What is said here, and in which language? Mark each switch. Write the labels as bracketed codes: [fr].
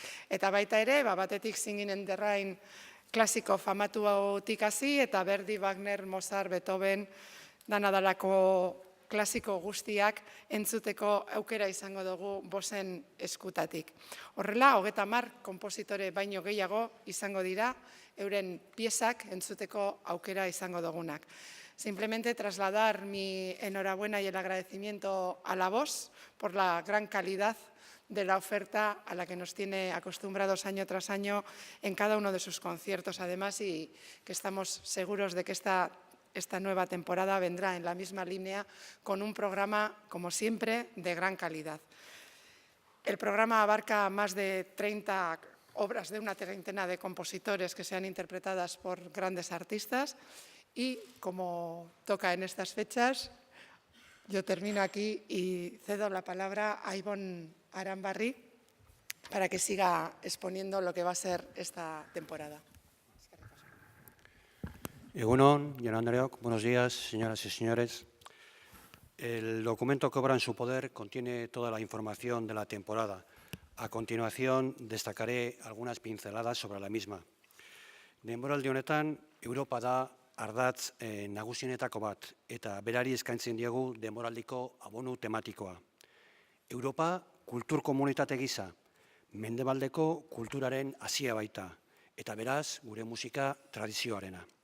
[eu] Eta baita ere, batetik Singing in the Rain klasiko famatu hautik hasi, eta Verdi, Wagner, Mozart, Beethoven, danadalako klasiko guztiak entzuteko aukera izango dugu Bosen eskutatik. Horrela, 30 konpositore baino gehiago izango dira, euren piezak entzuteko aukera izango dugunak. [es] Simplemente trasladar mi enhorabuena y el agradecimiento a la voz por la gran calidad de la oferta a la que nos tiene acostumbrados año tras año en cada uno de sus conciertos, además, y que estamos seguros de que esta nueva temporada vendrá en la misma línea con un programa, como siempre, de gran calidad. El programa abarca más de 30 obras de una treintena de compositores que sean interpretadas por grandes artistas y, como toca en estas fechas, yo termino aquí y cedo la palabra a Ibon Aranbarri para que siga exponiendo lo que va a ser esta temporada. Egunon, Jon Andreok, buenos días, señoras y señores. El documento que obra en su poder contiene toda la información de la temporada. A continuación, destacaré algunas pinceladas sobre la misma. [eu] Denboraldi honetan, Europa da ardatz nagusienetako bat, eta berari eskaintzen diegu denboraldiko abonu tematikoa. Europa kultur komunitate gisa, mendebaldeko kulturaren hasia baita, eta beraz, gure musika tradizioarena.